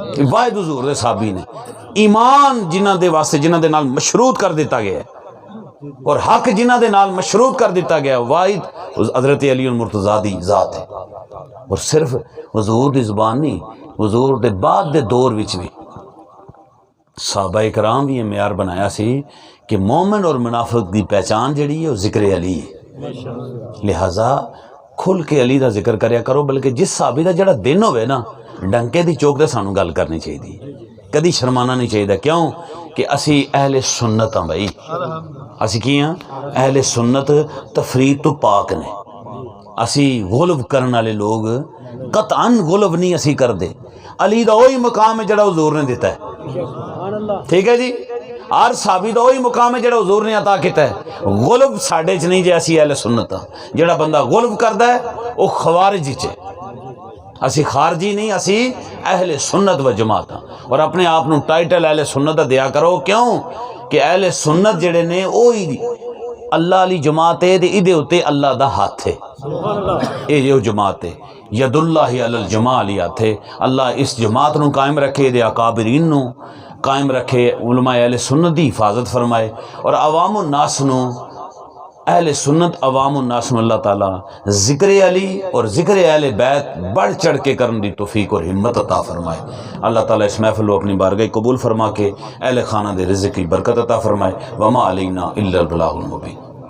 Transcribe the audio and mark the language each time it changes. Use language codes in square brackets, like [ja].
[pa] واحد حضور دے صحابی نے ایمان جنہاں دے واسطے جنہاں دے نال مشروط کر دیتا گیا ہے اور حق جنہاں دے نال مشروط کر دیتا گیا واحد حضرت علی المرتضیٰ دی ذات ہے. اور صرف حضور دی زبان نہیں حضور دے بعد دے دور وچ بھی صحابہ کرام بھی یہ معیار بنایا سی کہ مومن اور منافق دی پہچان جڑی ہے وہ ذکر علی ہے. لہٰذا کھل کے علی دا ذکر کریا کرو. بلکہ جس صحابی دا جڑا دن ہوئے نا ڈنکے دی چوک دے سانو گل کرنی چاہیے. کدی شرمانا نہیں چاہیے. کیوں کہ اسی اہل سنت ہاں بھائی. اسی کی ہاں اہل سنت تفرید تو پاک نے. اسی غلو کرن والے لوگ قطعاً غلو نہیں اسی کر دے. علی دا وہی مقام ہے جڑا حضور نے دیتا ہے. ٹھیک ہے جی. ہر صحابی دا وہی مقام ہے جڑا حضور نے عطا کیتا ہے. غلو ساڈے چ نہیں جے اسی اہل سنت ہاں. جڑا بندہ غلو کردا ہے وہ خوارج چ ہے. اسی خارجی نہیں اسی اہل سنت و جماعت ہاں. اور اپنے آپ نو ٹائٹل اہل سنت دا دیا کرو. کیوں کہ اہل سنت جڑے نے وہی اللہ علی جماعت ہے تے ادے اوتے اللہ دا ہاتھ ہے. اے جو جماعت ہے [ar] ید اللہ علی الجماع [pa] علی ہاتھ ہے. اللہ اس جماعت نو قائم رکھے دے اکابرین نو قائم رکھے. علماء اہل سنت دی حفاظت فرمائے اور عوام الناس نو اہل سنت عوام الناس نو اللہ تعالی ذکر علی اور ذکر اہل بیت بڑھ چڑھ کے کرن دی توفیق اور ہمت عطا فرمائے. اللہ تعالی اس محفل کو اپنی بارگاہ قبول فرما کے اہل خانہ دے رزق کی برکت عطا فرمائے. [ar] وما علینا الا البلاغ المبین.